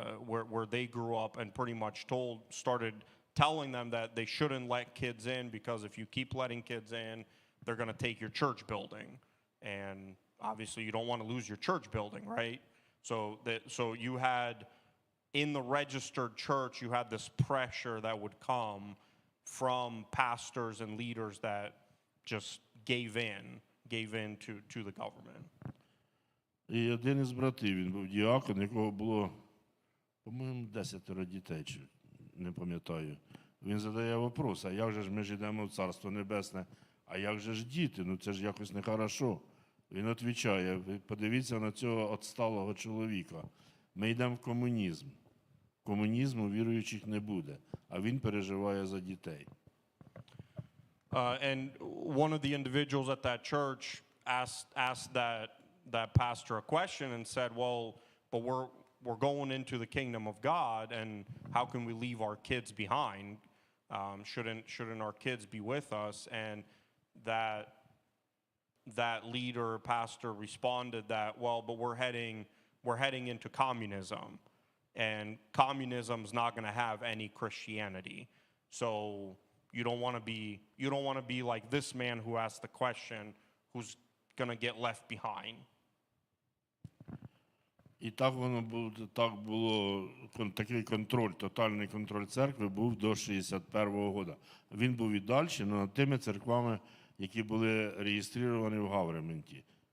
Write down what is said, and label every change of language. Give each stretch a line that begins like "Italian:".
English: where they grew up, and pretty much started telling them that they shouldn't let kids in because if you keep letting kids in, they're going to take your church building, and obviously you don't want to lose your church building, right? So you had in the registered church, you had this pressure that would come from pastors and leaders that just gave in to the government.
Ukrainian: І один із братів, він був діакон, якого було, по-моєму, 10 дітей, чи не пам'ятаю. Він задає вопрос, а як же ж ми ж йдемо в Царство Небесне, а як же ж діти, ну це ж якось нехорошо. Він відповідає, ви подивіться на цього відсталого чоловіка, ми йдемо в комунізм. Комунізму віруючих не буде, а він переживає за дітей.
English: And one of the individuals at that church asked that pastor a question and said, well, but we're going into the kingdom of God, and how can we leave our kids behind? Shouldn't our kids be with us? And that leader, pastor, responded that, well, but we're heading into communism, and communism's not going to have any Christianity. So you don't want to be like this man who asked the question, who's going to get left behind.
Ukrainian: І так було, такий контроль, тотальний контроль церкви був до 61-го року. Він був і далі, але над тими церквами, які були реєстровані в гавременті.